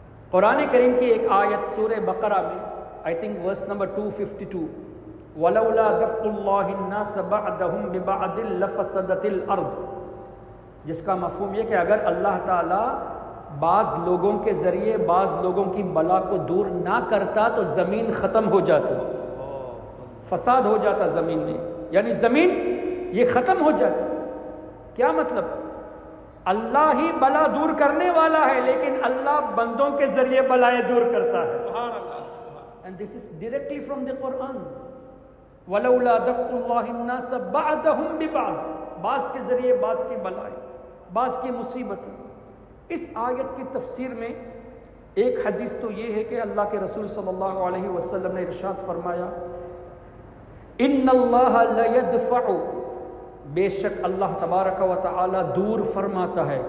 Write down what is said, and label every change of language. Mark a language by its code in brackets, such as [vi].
[ur] قرآن کریم کی ایک آیت سورہ بقرہ میں [en] I think [ur] ورس نمبر 252، [ar] وَلَوْلَا دَفْعُ اللَّهِ النَّاسَ بَعْضَهُمْ بِبَعْضٍ لَفَسَدَتِ الْأَرْضُ، [ur] جس کا مفہوم یہ کہ اگر اللہ تعالیٰ بعض لوگوں کے ذریعے بعض لوگوں کی بلا کو دور نہ کرتا تو زمین ختم ہو جاتی، فساد ہو جاتا زمین میں، یعنی زمین یہ ختم ہو جاتی. کیا مطلب؟ اللہ ہی بلا دور کرنے والا ہے، لیکن اللہ بندوں کے ذریعے بلائیں دور کرتا ہے. [en] And this is directly from the Quran. [ar] وَلَوْلَا دَفْعُ اللَّهِ النَّاسَ بَعْضَهُمْ بِبَعْضٍ، [ur] بعض کے ذریعے بعض کی بلائیں، بعض کی مصیبتیں. اس آیت کی تفسیر میں ایک حدیث تو یہ ہے کہ اللہ کے رسول صلی اللہ علیہ وسلم نے ارشاد فرمایا، [ar] اِنَّ اللَّهَ لَيَدْفَعُ، [ur] بے شک اللہ تبارک و تعالی دور فرماتا ہے.